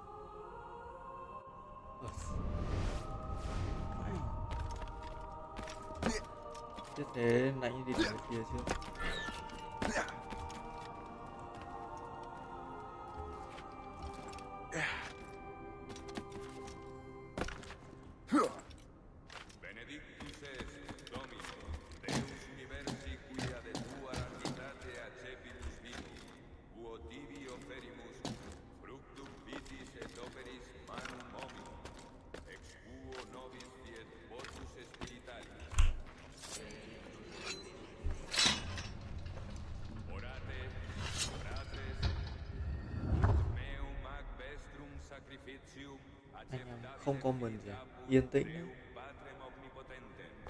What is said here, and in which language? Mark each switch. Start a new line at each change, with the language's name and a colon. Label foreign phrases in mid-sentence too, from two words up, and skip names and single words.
Vietnamese: Chết thế, nãy đi đường kia chưa?
Latin: Benedictus est, Domine, Deus universi quia de tua largitate accepimus vinum, quo tibi offerimus, fructum vitis et operis manum hominum, ex quo nobis fiet votus spiritualis. Orate, fratres, ut meum ac vestrum sacrificium
Vietnamese: Anh em không comment gì à? Yên tĩnh nhé.
Latin: Patrem omnipotentem.